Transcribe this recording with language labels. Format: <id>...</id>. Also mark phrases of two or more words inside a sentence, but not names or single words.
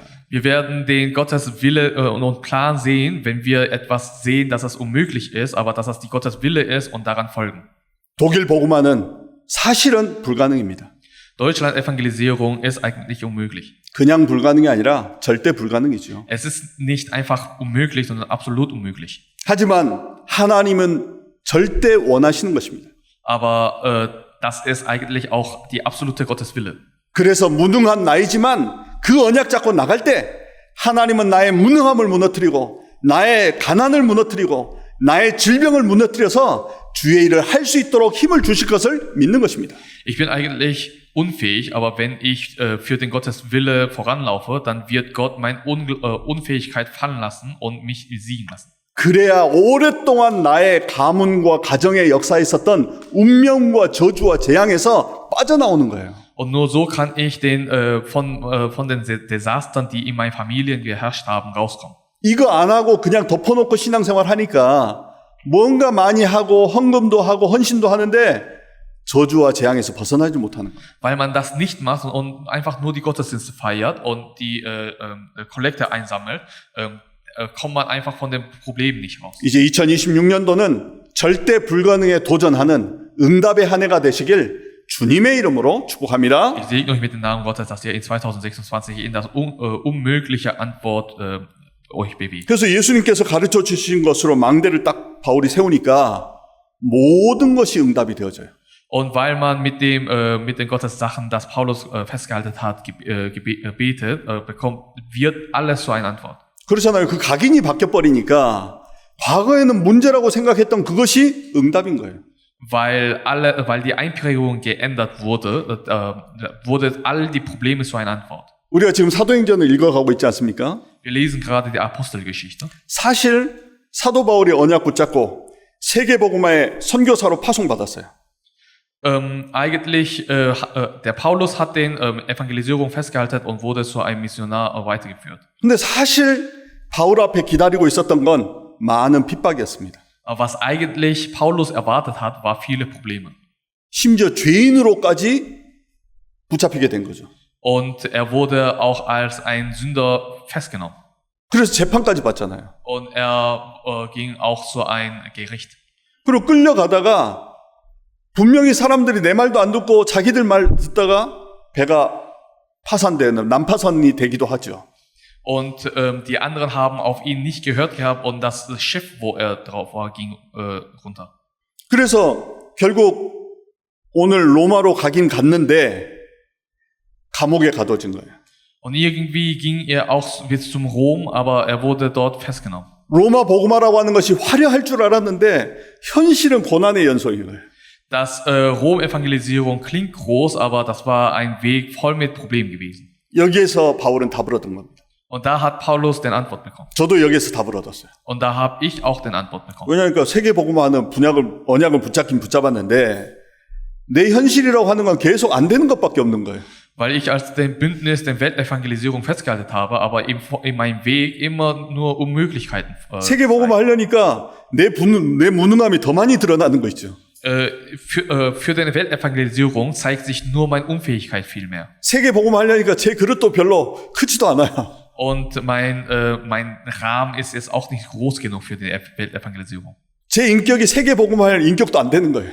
<de>Wir werden den Gottes Wille und Plan sehen, wenn wir etwas sehen, dass es unmöglich ist, aber dass es die Gottes Wille ist und daran folgen.</de> <ko>독일 복음화는 사실은 불가능입니다.</ko> <de>Deutschland Evangelisierung ist eigentlich unmöglich.</de> <ko>그냥 불가능이 아니라 절대 불가능이죠.</ko> <de>Es ist nicht einfach unmöglich, sondern absolut unmöglich.</de> <ko>하지만 하나님은 절대 원하시는 것입니다.</ko> <de>Aber das ist eigentlich auch die absolute Gottes Wille.</de> <ko>그래서 무능한 나이지만 그 언약 잡고 나갈 때 하나님은 나의 무능함을 무너뜨리고 나의 가난을 무너뜨리고 나의 질병을 무너뜨려서 주의 일을 할 수 있도록 힘을 주실 것을 믿는 것입니다.</ko> <de>Ich bin eigentlich unfähig, aber wenn ich für den Gottes Wille voranlaufe, dann wird Gott meine Unfähigkeit fallen lassen und mich besiegen lassen.</de> <ko>그래야 오랫동안 나의 가문과 가정의 역사에 있었던 운명과 저주와 재앙에서 빠져나오는 거예요.</ko> <de>Und nur so kann ich von den Desastern, die in meinen Familien geherrscht haben, rauskommen.</de> <ko>이거 안 하고 그냥 덮어놓고 신앙생활 하니까 뭔가 많이 하고 헌금도 하고 헌신도 하는데 저주와 재앙에서 벗어나지 못하는 거예요.</ko> <de>Weil man das nicht macht und einfach nur die Gottesdienste feiert und die Kollekte einsammelt, kommt man einfach von den Problemen nicht raus.</de> <ko>이제 2026년도는 절대 불가능에 도전하는 응답의 한 해가 되시길 주님의 이름으로 축복합니다.</ko> <de>Ich segne euch mit dem Namen Gottes, dass ihr in 2026 in das unmögliche Antwort euch bewegt.</de> <ko>그래서 예수님께서 가르쳐 주신 것으로 망대를 딱 바울이 세우니까 모든 것이 응답이 되어져요.</ko> <de>Und weil man mit den Gottes Sachen, das Paulus festgehalten hat, gebetet, wird alles so eine Antwort.</de> <ko>그렇잖아요. 그 각인이 바뀌어버리니까 과거에는 문제라고 생각했던 그것이 응답인 거예요.</ko> <de>Weil die Einprägung geändert wurde, all die Probleme zu einer Antwort.</de> <ko>우리가 지금 사도행전을 읽어가고 있지 않습니까?</ko> <de>Wir lesen gerade die Apostelgeschichte.</de> <ko>사실 사도 바울이 언약 붙잡고 세계복음화의 선교사로 파송받았어요.</ko> <de>Eigentlich, der Paulus hat den Evangelisierung festgehalten und wurde zu einem Missionar weitergeführt.</de> <ko>근데 사실 바울 앞에 기다리고 있었던 건 많은 핍박이었습니다.</ko> <de>Aber was eigentlich Paulus erwartet hat, war viele Probleme.</de> <ko>심지어 죄인으로까지 붙잡히게 된 거죠.</ko> <de>Und er wurde auch als ein Sünder festgenommen.</de> <ko>그래서 재판까지 받잖아요.</ko> <de>Und er ging auch zu ein Gericht.</de> <ko>그리고 끌려가다가 분명히 사람들이 내 말도 안 듣고 자기들 말 듣다가 배가 파산되는 난파선이 되기도 하죠.</ko> <de>Und die anderen haben auf ihn nicht gehört gehabt und das Schiff, wo er drauf war, ging runter.</de> <ko>그래서 결국 오늘 로마로 가긴 갔는데 감옥에 가둬진 거예요.</ko> <de>Und irgendwie ging er auch bis zum Rom, aber er wurde dort festgenommen.</de> <ko>로마 복음화라고 하는 것이 화려할 줄 알았는데 현실은 고난의 연속이에요.</ko> <de>Das Rom-Evangelisierung klingt groß, aber das war ein Weg voll mit Problemen gewesen.</de> <ko>여기에서 바울은 답을 얻은 겁니다.</ko> <de>Und da hat Paulus den Antwort bekommen.</de> <ko>저도 여기에서 답을 얻었어요.</ko> <de>Und da habe ich auch den Antwort bekommen.</de> <ko>왜냐하니까 세계 복음화는 언약을 붙잡았는데 내 현실이라고 하는 건 계속 안 되는 것밖에 없는 거예요.</ko> <de>Weil ich als den Bündnis der Weltevangelisierung festgehalten habe, aber in meinem Weg immer nur Unmöglichkeiten.</de> <ko>세계 복음화 하려니까 내 무능함이 더 많이 드러나는 거 있죠.</ko> <de>Für deine Weltevangelisierung zeigt sich nur meine Unfähigkeit viel mehr.</de> <ko>세계 복음화 하려니까 제 그릇도 별로 크지도 않아요.</ko> <de>Und mein Rahmen ist jetzt auch nicht groß genug für die Weltevangelisierung.</de> <ko>제 인격이 세계 복음화 할 인격도 안 되는 거예요.</ko>